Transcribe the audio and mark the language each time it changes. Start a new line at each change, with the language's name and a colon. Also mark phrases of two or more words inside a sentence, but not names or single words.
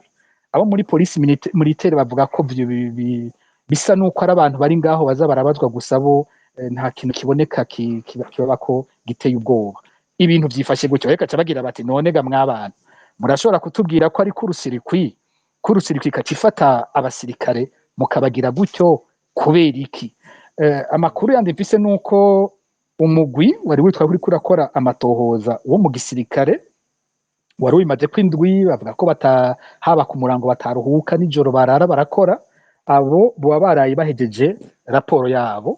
Rundi: Abo muri
French: police militaire
Rundi: bavuga ko bisa nuko ari abantu bari ngaho baza barabazwa gusa, bo nta kintu kiboneka kibaba ko giteye ubwoba. Ibintu byifashe gutyo, reka cabagira bati none ga mwabana murashobora kutubwira ko ari court-circuit, court-circuit ikacifata abasirikare mukabagira gutyo kubera iki? Amakuru yandi mfise nuko umugwi wari witwa kuri kurakora amatohoza wo mu gisirikare wari wimaze kwindwi, bavuga ko haba ku murango bataruhuka, nijoro barara barakora, abo boba baraye bahejeje raporo yabo.